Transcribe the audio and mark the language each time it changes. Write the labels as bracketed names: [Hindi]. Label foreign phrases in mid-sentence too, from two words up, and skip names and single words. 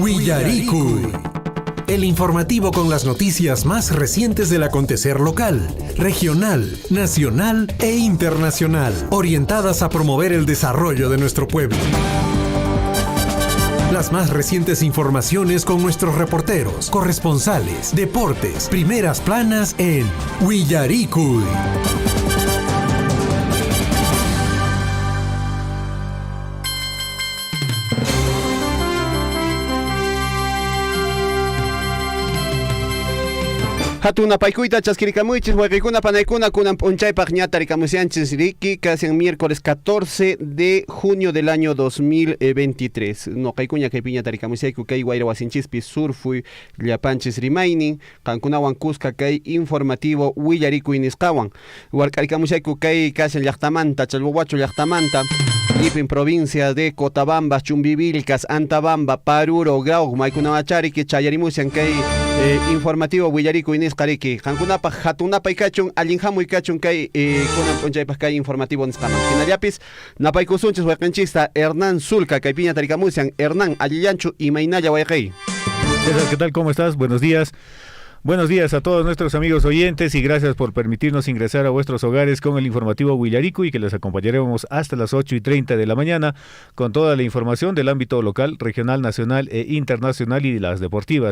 [Spanish] El informativo con las noticias más recientes del acontecer local, regional, nacional e internacional, orientadas a promover el desarrollo de nuestro pueblo. Las más recientes informaciones con nuestros reporteros, corresponsales, deportes, primeras planas en Willaricui. [Quechua] Hatuna paykuyta chaskirikamuychis waqaykuna panaykuna kunan p'unchaypaq ñata rikamusianchis riki [Spanish] casi en miércoles 14 de junio del año 2023. [Quechua] Noqaykuña kaypi ñata rikamusiyayku kay wayra wasinchispi surfuy llapanchis rimaynin qankunawan kuska kay informativo Willaricui nisqawan. Wark'arikamusiyayku kay casi llaqtamanta Chalhuahuacho llaqtamanta Ipin [Spanish] provincia de Cotabambas, [Quechua] Chumbivilcas, Antabamba, Paruro, Grau, Maykunamachariki, Chayarimusian kay informativo Willaricui nisqariki qankunapa hatunapay kachun allinhamuy kachun kay kunan p'unchaypaq kay informativo nisqaman hinallapis napaykusunchis wayqinchista Hernán Zulca kay piña tarikamusian. Hernán, allillanchu imaynalla wayqay. [Spanish] César, ¿qué tal? ¿Cómo estás? Buenos días. Buenos días a todos nuestros amigos oyentes y gracias por permitirnos ingresar a vuestros hogares con el informativo Willaricui, que les acompañaremos hasta las 8:30 de la mañana con toda la información del ámbito local, regional, nacional e internacional y de las deportivas.